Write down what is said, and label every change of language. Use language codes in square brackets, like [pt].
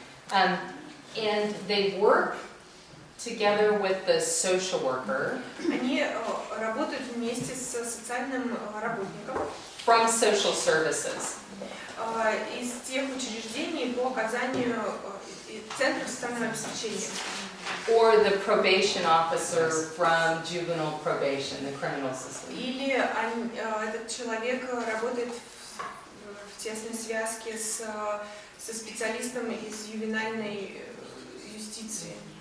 [en] And they work together with the social worker. [ru] Они работают вместе с социальным работником. [en] From social services. [ru] Из тех учреждений по оказанию центров социального обеспечения. [en] Or the probation officer from juvenile probation, the criminal system. [ru] Или этот человек работает в тесной связке со специалистом из ювенальной юстиции.